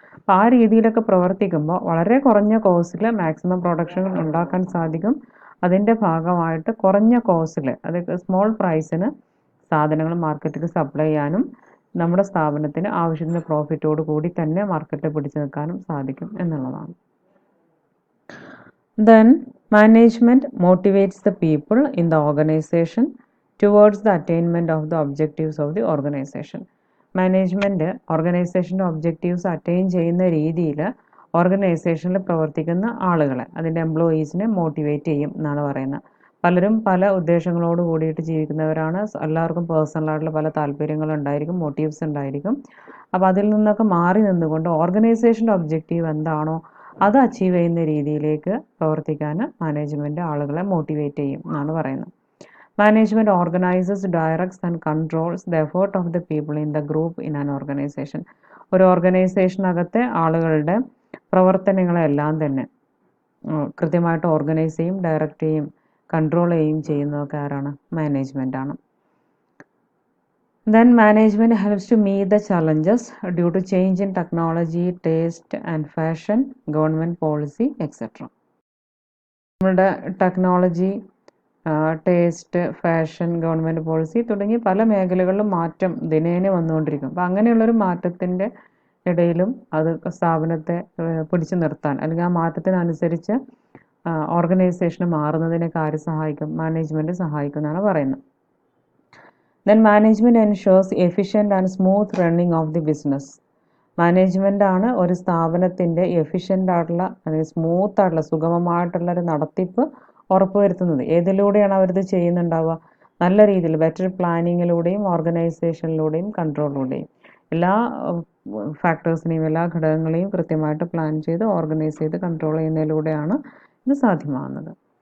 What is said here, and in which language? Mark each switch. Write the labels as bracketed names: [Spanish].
[Malayalam] അപ്പോൾ ആ രീതിയിലൊക്കെ പ്രവർത്തിക്കുമ്പോൾ വളരെ കുറഞ്ഞ കോസ്റ്റിൽ മാക്സിമം പ്രൊഡക്ഷൻ ഉണ്ടാക്കാൻ സാധിക്കും. അതിൻ്റെ ഭാഗമായിട്ട് കുറഞ്ഞ കോസ്റ്റിൽ, അത് സ്മോൾ പ്രൈസിന് സാധനങ്ങൾ മാർക്കറ്റിൽ സപ്ലൈ ചെയ്യാനും നമ്മുടെ സ്ഥാപനത്തിന് ആവശ്യത്തിന് പ്രോഫിറ്റോട് കൂടി തന്നെ മാർക്കറ്റിൽ പിടിച്ചു നിൽക്കാനും സാധിക്കും എന്നുള്ളതാണ്. [English] Then management motivates the people in the organization towards the attainment of the objectives of the organization. [Malayalam] Management ഓർഗനൈസേഷൻ്റെ objectives attain ചെയ്യുന്ന രീതിയിൽ ഓർഗനൈസേഷനിൽ പ്രവർത്തിക്കുന്ന ആളുകളെ, അതിൻ്റെ എംപ്ലോയീസിനെ മോട്ടിവേറ്റ് ചെയ്യും എന്നാണ് പറയുന്നത്. പലരും പല ഉദ്ദേശങ്ങളോട് കൂടിയിട്ട് ജീവിക്കുന്നവരാണ്. എല്ലാവർക്കും പേഴ്സണലായിട്ടുള്ള പല താല്പര്യങ്ങളുണ്ടായിരിക്കും, മോട്ടീവ്സ് ഉണ്ടായിരിക്കും. അപ്പോൾ അതിൽ നിന്നൊക്കെ മാറി നിന്നുകൊണ്ട് ഓർഗനൈസേഷൻ്റെ ഒബ്ജക്റ്റീവ് എന്താണോ അത് അച്ചീവ് ചെയ്യുന്ന രീതിയിലേക്ക് പ്രവർത്തിക്കാൻ മാനേജ്മെൻറ്റ് ആളുകളെ മോട്ടിവേറ്റ് ചെയ്യും എന്നാണ് പറയുന്നത്. [English] Management organises, directs and controls the effort of the people in the group in an organisation. [Malayalam] ഒരു ഓർഗനൈസേഷനകത്തെ ആളുകളുടെ പ്രവർത്തനങ്ങളെല്ലാം തന്നെ കൃത്യമായിട്ട് ഓർഗനൈസ് ചെയ്യും, ഡയറക്റ്റ് ചെയ്യും, കൺട്രോൾ ചെയ്യും ചെയ്യുന്നതൊക്കെ ആരാണ്? മാനേജ്മെൻ്റ് ആണ്. [English] Then management helps to meet the challenges due to change in technology, taste and fashion, government policy, etc. [Malayalam] നമ്മുടെ technology, taste, fashion, government policy തുടങ്ങി പല മേഖലകളിലും മാറ്റം ദിനേന വന്നുകൊണ്ടിരിക്കും. അപ്പോൾ അങ്ങനെയുള്ളൊരു മാറ്റത്തിൻ്റെ ഇടയിലും അത് സ്ഥാപനത്തെ പിടിച്ചു നിർത്താൻ, അല്ലെങ്കിൽ ആ മാറ്റത്തിനനുസരിച്ച് ഓർഗനൈസേഷൻ മാറുന്നതിനൊക്കെ ആര് സഹായിക്കും? മാനേജ്മെൻറ്റ് സഹായിക്കും എന്നാണ് പറയുന്നത്. [English] Then management ensures efficient and smooth running of the business. [Malayalam] Management ആണ് ഒരു സ്ഥാപനത്തിൻ്റെ എഫിഷ്യൻ്റ് ആയിട്ടുള്ള, അല്ലെങ്കിൽ സ്മൂത്ത് ആയിട്ടുള്ള, സുഗമമായിട്ടുള്ള ഒരു നടത്തിപ്പ് ഉറപ്പുവരുത്തുന്നത്. ഏതിലൂടെയാണ് അവരിത് ചെയ്യുന്നുണ്ടാവുക? നല്ല രീതിയിൽ ബെറ്റർ പ്ലാനിങ്ങിലൂടെയും ഓർഗനൈസേഷനിലൂടെയും കൺട്രോളിലൂടെയും എല്ലാ ഫാക്ടേഴ്സിനെയും എല്ലാ ഘടകങ്ങളെയും കൃത്യമായിട്ട് പ്ലാൻ ചെയ്ത് ഓർഗനൈസ് ചെയ്ത് കൺട്രോൾ ചെയ്യുന്നതിലൂടെയാണ് ഇത് സാധ്യമാകുന്നത്.